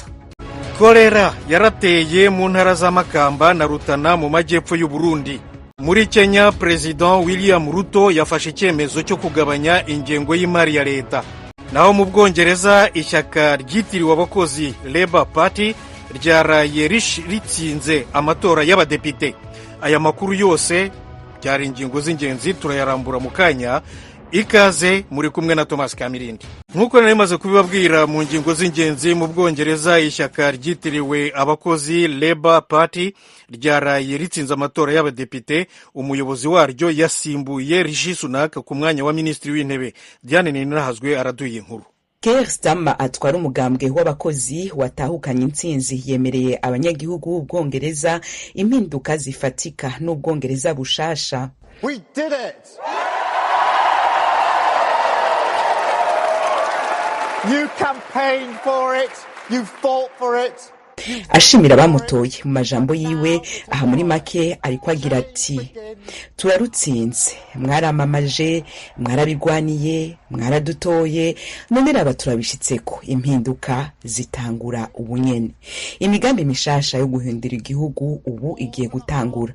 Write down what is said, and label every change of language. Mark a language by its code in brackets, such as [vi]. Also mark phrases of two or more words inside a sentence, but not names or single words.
[rw] Kolera yarateye mu ntara za Makamba na Rutana mu majyepfo y'u Burundi. Muri Kenya, President William Ruto yafashe icyemezo cyo kugabanya ingengo y'imari ya leta. Naho mu Bwongereza, ishyaka ryitiriwe abakozi Labour Party ryaraye ritsinze amatora y'abadepite. Aya makuru yose byari ingingo z'ingenzi, turayarambura mu kanya. Ikaze, muri kumwe na Thomas Kamirindi. Nk'uko nari maze kubibabwira mu ngingo z'ingenzi, mu Bwongereza ishyaka ryitiriwe abakozi Labour Party ryaraye ritsinze amatora y'abadepite. Umuyobozi waryo yasimbuye Rishi Sunak ku mwanya wa minisitiri w'intebe. [rn] Diane Ninahazwe araduye inkuru. Keir Starmer atwara umugambwe w'abakozi watahukanye intsinzi yemereye abanyagihugu b'Ubwongereza impinduka zifatika n'Ubwongereza bushasha. [en] We did it. You campaigned for it, you fought for it. [rn] Ashimira abamutoye mu majambo yiwe, aha muri make ariko agira ati turarutsinze, mwaramamaje, mwarabigwaniye, mwaradutoye, none raba turabishitseko, impinduka zitangura ubunyene. Imigambi mishasha yo guhindura igihugu ubu igiye gutangura.